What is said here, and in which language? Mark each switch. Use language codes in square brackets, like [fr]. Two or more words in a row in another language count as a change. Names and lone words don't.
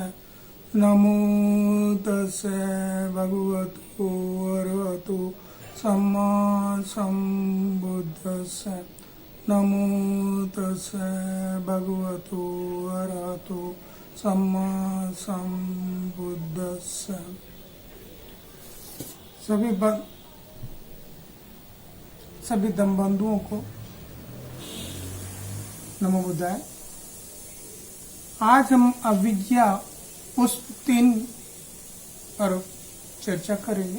[pi] नमो तस्से भगवतो अरहतो सम्मा सम्बुद्धस्से। नमो तस्से भगवतो अरहतो सम्मा सम्बुद्धस्से। [hi] सभी धम्म बंधुओं को [pi] नमो बुद्धाय। [hi] आज हम अविद्या पुष्प 3 पर चर्चा करेंगे।